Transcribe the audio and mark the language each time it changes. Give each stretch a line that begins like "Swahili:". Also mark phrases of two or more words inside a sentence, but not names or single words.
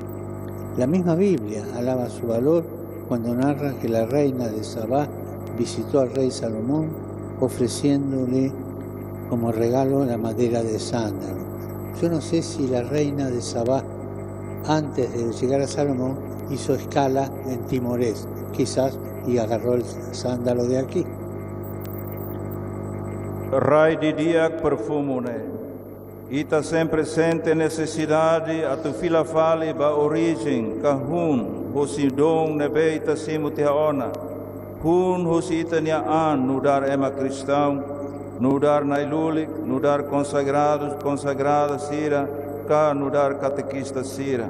Spanish: La misma Biblia alaba su valor cuando narra que la reina de Sabá visitó al rey Salomón ofreciéndole como regalo la madera de sándalo. Yo no sé si la reina de Sabá, antes de llegar a Salomón, hizo escala en Timorés, quizás, y agarró el sándalo de aquí.
Tetum: Rai di diak perfumune, ita
Portuguese: sempre sente necessidade
Tetum: a tu fila fale ba origem, kahun, hosi dong nebe ita simu tehaona, hun hosi ita nia an, nudar ema cristão, nudar nailulik, nudar
Portuguese: consagrados, consagrada
Tetum: sira, ka nudar catequista sira.